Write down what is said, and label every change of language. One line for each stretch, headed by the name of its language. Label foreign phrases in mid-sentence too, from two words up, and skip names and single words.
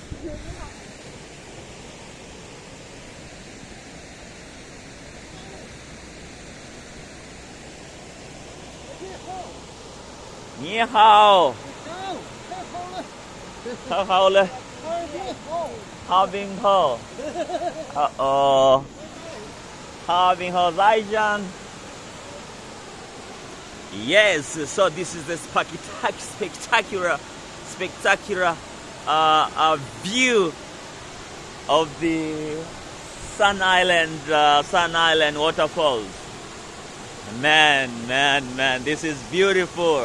Chinese: 你好. 好了。哈尔滨好. 哈尔滨好再见.
English: Yes, so this is the spectacular view of the Sun Island waterfalls. Man, this is beautiful.